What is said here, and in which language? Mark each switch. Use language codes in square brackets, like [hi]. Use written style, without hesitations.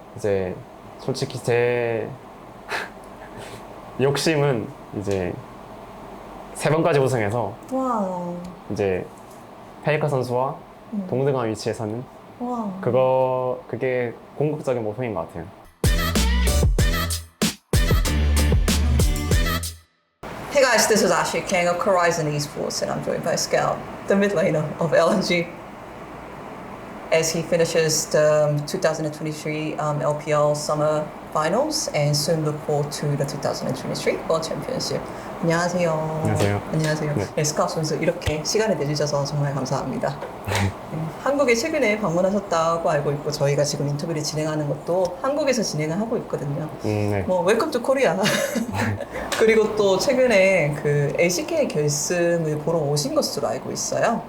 [ko] 이제 솔직히 제 욕심은 이제 세 번까지 우승해서 와. 이제 페이커 선수와 음. 동등한 위치에서는 와. 그게 궁극적인 목표인 것 같아요. [en] Hey guys, this is Ashley Kang of Horizon Esports, and I'm joined by Scout, the mid laner of LNG, as he finishes the 2023 LPL Summer Finals and soon look forward to the 2023 World Championship. [ko] 안녕하세요. 안녕하세요. 안녕하세요. 네. 네, 스카우트 선수 이렇게 시간을 내주셔서 정말 감사합니다. 네, 한국에 최근에 방문하셨다고 알고 있고 저희가 지금 인터뷰를 진행하는 것도 한국에서 진행을 하고 있거든요. 네. 뭐 웰컴 투 코리아. 그리고 또 최근에 그 LCK 결승을 보러 오신 것으로 알고 있어요.